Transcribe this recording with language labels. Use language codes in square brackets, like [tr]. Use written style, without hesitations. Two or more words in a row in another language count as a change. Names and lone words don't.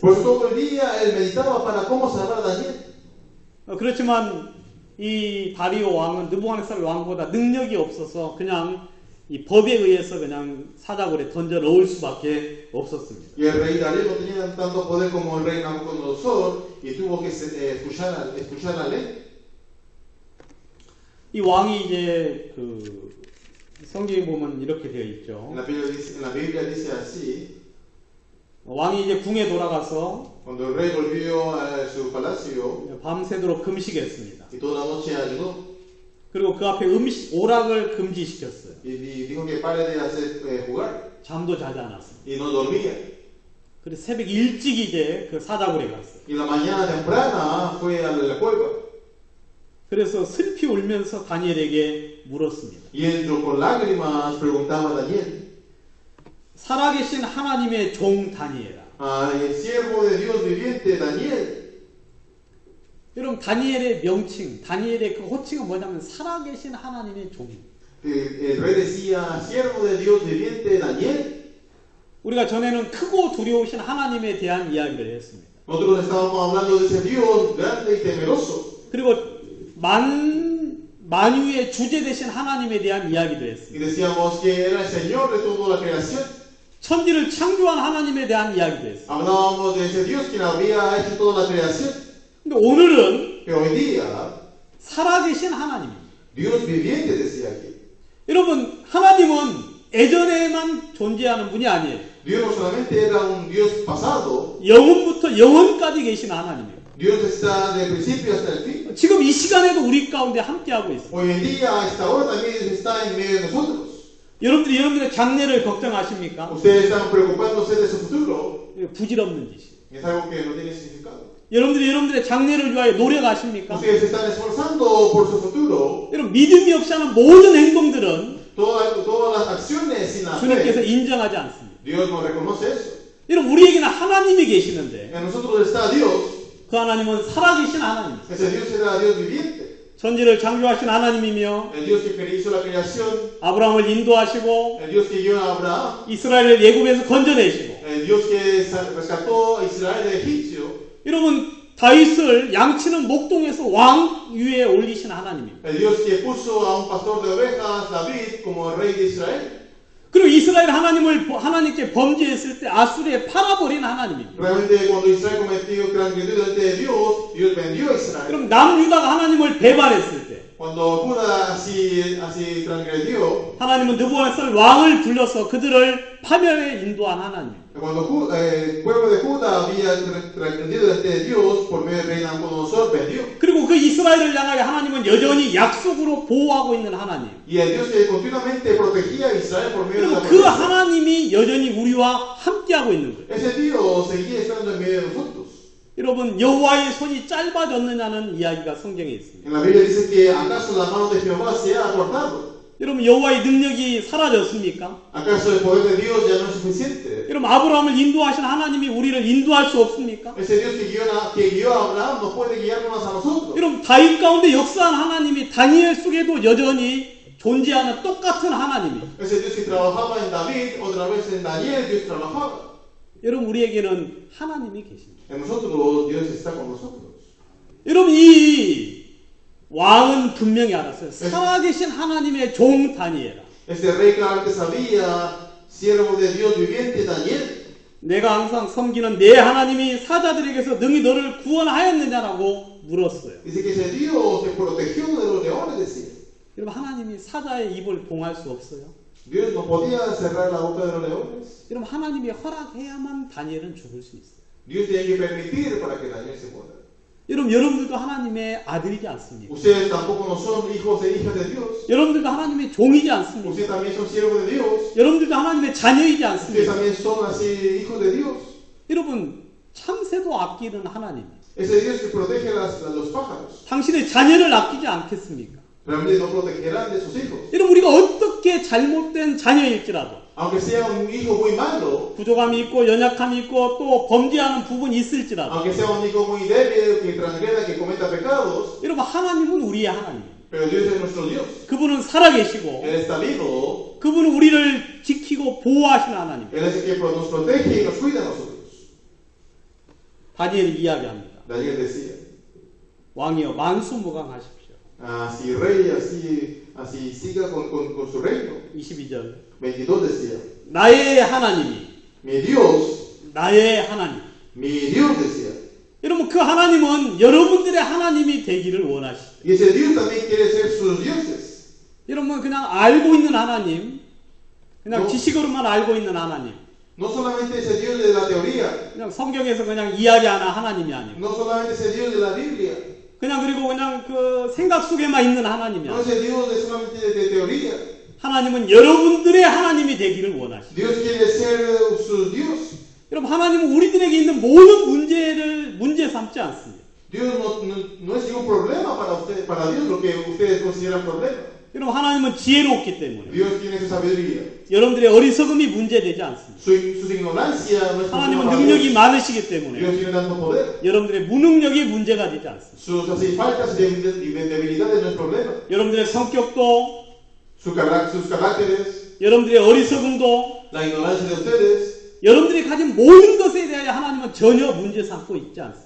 [es] Por todo el día él meditaba para cómo salvar a Daniel. [ko] 그렇지만 이 다리오 왕은 느부갓네살 왕보다 능력이 없어서 그냥 이 법에 의해서 그냥 사자굴에 던져 넣을 수밖에 없었습니다. [es] Y el rey Darío no tenía tanto poder como el rey Nabucodonosor y tuvo que escuchar la ley. [ko] 이 왕이 이제 그 성경에 보면 이렇게 되어 있죠. [es] En la Biblia dice así, [ko] 왕이 이제 궁에 돌아가서 [es] cuando el rey volvió a su palacio [ko] 밤새도록 금식했습니다. [es] y toda la noche ayunó. [ko] 그리고 그 앞에 오락을 금지시켰어요. [es] y dijo que pare de hacer jugar [ko] 잠도 자지 않았습니다. [es] y no dormía. [ko] 그래서 새벽 일찍 이제 그 사자굴에 갔어요. [es] Y la mañana temprana fue a la cueva [ko] 그래서 슬피 울면서 다니엘에게 물었습니다. [es] y entró con lágrimas, preguntaba a Daniel, [ko] 살아계신 하나님의 종 다니엘아. [es] el siervo de Dios viviente Daniel. [ko] 여러분 다니엘의 명칭, 다니엘의 그 호칭은 뭐냐면 살아계신 하나님의 종. [es] El rey decía, siervo de Dios viviente Daniel. [ko] 우리가 전에는 크고 두려우신 하나님에 대한 이야기를 했습니다. [es] Nosotros estábamos hablando de ese Dios grande y temeroso. [ko] 그리고 만유의 주제 되신 하나님에 대한 이야기도 [es] Y [ko] 했습니다. [es] decíamos que era el Señor de toda la creación. [ko] 천지를 창조한 하나님에 대한 이야기도 했습니다. [es] Hablábamos de ese Dios quien había hecho toda la creación. [ko] 근데 오늘은 [es] Pero hoy día, [ko] 살아계신 하나님입니다. [es] Dios viviente decía aquí. [ko] 여러분 하나님은 예전에만 존재하는 분이 아니에요. [es] Dios no solamente era un Dios pasado, [ko] 영원부터 영원까지 계신 하나님이에요. [es] Dios está del principio hasta el fin. [ko] 지금 이 시간에도 우리 가운데 함께하고 있어요. [es] Hoy en día, a esta hora también Dios está en medio de nosotros. [ko] 여러분들이 여러분들의 장래를 걱정하십니까? [es] Ustedes están preocupándose de su futuro. [ko] 부질없는 짓이에요. [es] Es algo que no tiene significado. [ko] 여러분들이 여러분들의 장래를 위하여 노력하십니까? [es] Ustedes se están esforzando por su futuro. [ko] 여러분 믿음이 없이 하는 모든 행동들은 [es] Todas las acciones sin la [ko] 주님께서 [es] fe, [ko] 인정하지 않습니다. [es] Dios no reconoce eso. [ko] 여러분 우리에게는 하나님이 계시는데 [es] En nosotros está Dios. [ko] 그 하나님은 살아계신 하나님입니다. [es] Ese Dios era Dios viviente. [ko] 천지를 창조하신 하나님이며 [es] El Dios que hizo la creación. [ko] 아브라함을 인도하시고 [es] El Dios que guió a Abraham. [ko] 이스라엘을 애굽에서 건져내시고 [es] El Dios que rescató a Israel de Egipcio. [ko] 여러분 다윗을 양치는 목동에서 왕 위에 올리신 하나님입니다. [es] El Dios que puso a un pastor de ovejas, David, como rey de Israel. [ko] 그리고 이스라엘 하나님께 범죄했을 때 아수르에 팔아버린 하나님입니다. [es] Realmente cuando Israel cometió transgredió delante de Dios, Dios vendió a Israel. [ko] 그럼 남유다가 하나님을 배반했을 때 [es] Cuando Judá así transgredió, [ko] 하나님은 느부갓네살 왕을 불러서 그들을 파멸에 인도한 하나님. [es] cuando el pueblo de Judá había transgredido delante de Dios por medio del rey Nabucodonosor, vendió. [ko] 그리고 그 이스라엘을 향하여 하나님은 여전히 약속으로 보호하고 있는 하나님. [es] Y el Dios que continuamente protegía a Israel por medio de la [ko] 그리고 그 [es] promesa. [ko] 하나님이 여전히 우리와 함께하고 있는 거예요. [es] Ese Dios seguía estando en medio de nosotros. [ko] 여러분 여호와의 손이 짧아졌느냐는 이야기가 성경에 있습니다. [es] En la Biblia dice que acaso la mano de Jehová se ha acortado. [ko] 여러분 여호와의 능력이 사라졌습니까? [es] ¿Acaso el poder de Dios ya no es suficiente? [ko] 여러분 아브라함을 인도하신 하나님이 우리를 인도할 수 없습니까? [es] Ese Dios que guió a Abraham no puede guiarnos a nosotros. [ko] 여러분 다윗 가운데 역사한 하나님이 다니엘 속에도 여전히 존재하는 똑같은 하나님이. [es] Ese Dios que trabajaba en David, otra vez en Daniel, Dios trabajaba. [ko] 여러분 우리에게는 하나님이 계십니다. [es] En nosotros Dios está con nosotros. [ko] 여러분 이 왕은 분명히 알았어요. 살아계신 하나님의 종 다니엘아. [es] Este rey claramente sabía, siervo de Dios viviente Daniel. [ko] 내가 항상 섬기는 내 하나님이 사자들에게서 능히 너를 구원하였느냐라고 물었어요. [es] Dice que ese Dios te protegió de los leones, decía. [ko] 여러분 하나님이 사자의 입을 봉할 수 없어요. [es] Dios no podía cerrar la boca de los leones. [ko] 여러분 하나님이 허락해야만 다니엘은 죽을 수 있어요. [es] Dios tiene que permitir para que Daniel se muera. [ko] 여러분 여러분들도 하나님의 아들이지 않습니까? [es] Ustedes tampoco no son hijos e hijas de Dios. [ko] 여러분들도 하나님의 종이지 않습니까? [es] Ustedes también son siervos de Dios. [ko] 여러분들도 하나님의 자녀이지 [es] Ustedes [ko] 않습니까? [es] también son así hijos de Dios. [ko] 여러분 참새도 아끼는 하나님. [es] Ese Dios que protege a los pájaros. [ko] 당신의 자녀를 아끼지 않겠습니까? [es] Realmente no protegerán de sus hijos. [ko] 여러분 우리가 어떻게 잘못된 자녀일지라도 [es] Aunque sea un hijo muy malo, [ko] 부족함이 있고 연약함이 있고 또 범죄하는 부분이 있을지라도 [es] aunque sea un hijo muy débil, que transgreda, que cometa pecados, [ko] 여러분 하나님은 우리의 하나님. [es] pero Dios es nuestro Dios. [ko] 그분은 살아계시고 [es] Él está vivo. [ko] 그분은 우리를 지키고 보호하시는 하나님. [es] Él es el que nos protege y nos cuida a nosotros. [ko] 다니엘이 이야기합니다. [es] Daniel decía, [ko] 왕이여 만수무강하십시오. [es] si rey así siga con su reino. [ko] 22절 [es] 22 decía, [ko] 나의 하나님이 [es] mi Dios, [ko] 나의 하나님. [es] mi Dios decía. [ko] 여러분 그 하나님은 여러분들의 하나님이 되기를 원하시죠. [es] Y ese Dios también quiere ser sus dioses. [ko] 여러분 그냥 알고 있는 하나님, 그냥 뭐? 지식으로만 알고 있는 하나님, [es] No solamente ese Dios de la teoría, [ko] 그냥 성경에서 그냥 이야기하는 하나님이 아니고 [es] no solamente ese Dios de la Biblia. [ko] 그냥 그리고 그냥 그 생각 속에만 있는 하나님이 [es] No [ko] 아니에요. [es] es el Dios de solamente de teoría. [ko] 하나님은 여러분들의 하나님이 되기를 원하십니다. [es] Dios quiere ser su Dios. [ko] 여러분 하나님은 우리들에게 있는 모든 문제를 문제 삼지 않습니다. [es] Dios no es ningún problema para usted, para Dios lo que ustedes consideran problema. [ko] 여러분 하나님은 지혜롭기 때문에 [es] Dios tiene su sabiduría. [ko] 여러분들의 어리석음이 문제되지 않습니다. [es] Su ignorancia no es [ko] 하나님은 [es] problema para [ko] 능력이 [es] Dios. [ko] 많으시기 때문에 [es] Dios tiene tanto poder. [ko] 여러분들의 무능력이 문제가 되지 않습니다. [es] Sus así, faltas y debilidades no es problema. [ko] 여러분들의 성격도 [es] Sus caracteres, [ko] 여러분들의 어리석음도 [es] la ignorancia de ustedes, [ko] 여러분들이 가진 모든 것에 대하여 하나님은 전혀 문제 삼고 있지 않습니다.